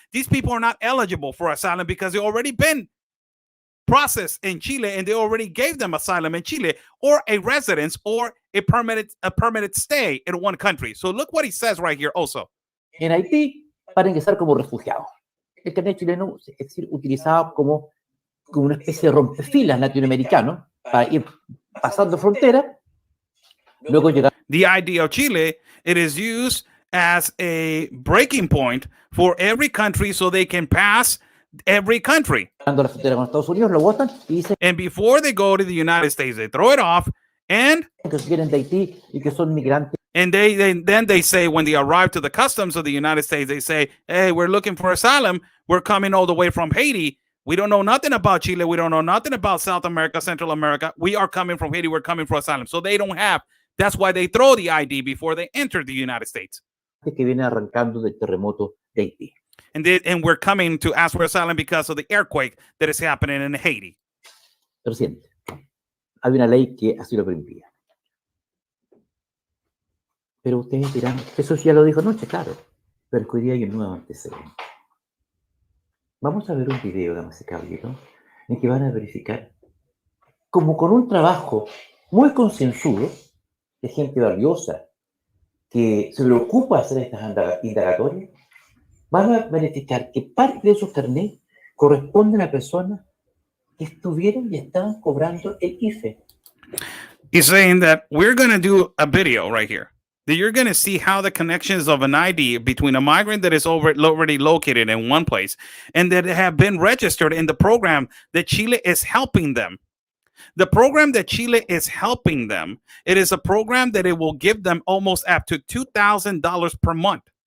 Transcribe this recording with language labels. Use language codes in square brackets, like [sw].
[en] These people are not eligible for asylum because they already been processed in Chile, and they already gave them asylum in Chile, or a residence, or a permanent stay in one country. So look what he says right here also. [es] En Haití, para ingresar como refugiados. El carnet chileno es decir, utilizado como una especie de rompefilas latinoamericano para ir pasando frontera, luego llegar. [en] The ID of Chile, it is used as a breaking point for every country, so they can pass every country. [es] La frontera con Estados Unidos, lo botan y dicen, [en] and before they go to the United States, they throw it off, and [es] que vienen de Haití y que son migrantes. [en] And then they say, when they arrive to the customs of the United States, they say, hey, we're looking for asylum. We're coming all the way from Haiti. We don't know nothing about Chile. We don't know nothing about South America, Central America. We are coming from Haiti. We're coming for asylum. So they don't have. That's why they throw the ID before they enter the United States. [es] Que viene arrancando del terremoto de Haití. [en] And we're coming to ask for asylum because of the earthquake that is happening in Haiti. [es] Reciente. Hay una ley que así lo permitía. Pero ustedes dirán, eso ya lo dijo anoche, claro. Pero hoy día hay un nuevo antecedente. Vamos a ver un video, damas y caballeros, en que van a verificar, como con un trabajo muy concienzudo, de gente valiosa que se le ocupa hacer estas indagatorias, van a verificar que parte de esos carnets corresponden a personas que estuvieron y estaban cobrando el IFE. [en] He's saying that we're going to do a video right here. That you're going to see how the connections of an ID between a migrant that is already located in one place and that have been registered in the program that Chile is helping them. The program that Chile is helping them, it is a program that it will give them almost up to $2,000 per month.